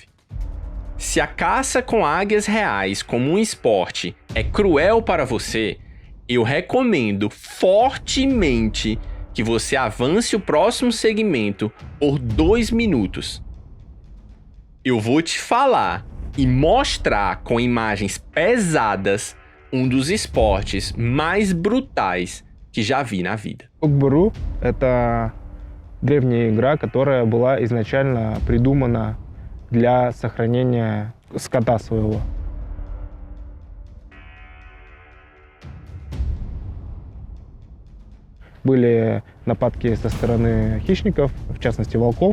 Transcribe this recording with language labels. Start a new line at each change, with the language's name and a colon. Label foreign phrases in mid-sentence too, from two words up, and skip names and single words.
Portuguese: Se a caça com águias reais como um esporte é cruel para você, eu recomendo fortemente que você avance o próximo segmento por 2 minutos. Eu vou te falar e mostrar com imagens pesadas um dos esportes mais brutais que já vi на vida.
Russian: Кок-Буру — это древняя игра, которая была изначально придумана для сохранения скота своего. Были нападки со стороны хищников, в частности волков.